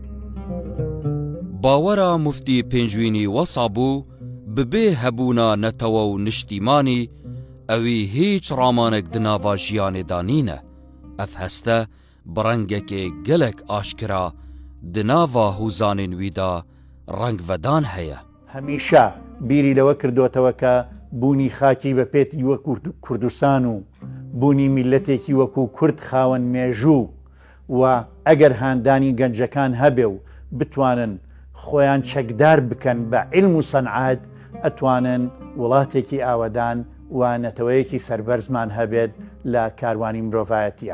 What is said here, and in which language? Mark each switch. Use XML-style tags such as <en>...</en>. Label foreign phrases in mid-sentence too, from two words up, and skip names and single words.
<ku>باوەرە مفتی پێنجوینی وەسا بوو ببێ هەبوونا نەتەوە و نیشتیمانی ئەوی هیچ ڕامانێک دناوا ژیانێدا نینە ئەف هەستە بڕەنگێکێ گەلێک ئاشکرا دناوا هوزانên wî da ڕەنگڤەدان هەیە</ku> <ckb>هەمیشە بیری لەوە کردوتەوە کە بوونی خاکی بە پێتی وەکو کوردستان و بوونی میلەتێکی وەکو کورد خاوەن مێژوو و ئەگەر هاندانی گەنجەکان هەبێ و بتوانن خۆیان چەکدار بکەن بە عیلم و سەنعات ئەتوانن وڵاتێکی ئاوەدان و نەتەوەیەکی سەربەرزمان هەبێت لە کاروانی مرۆڤایەتیە</ckb>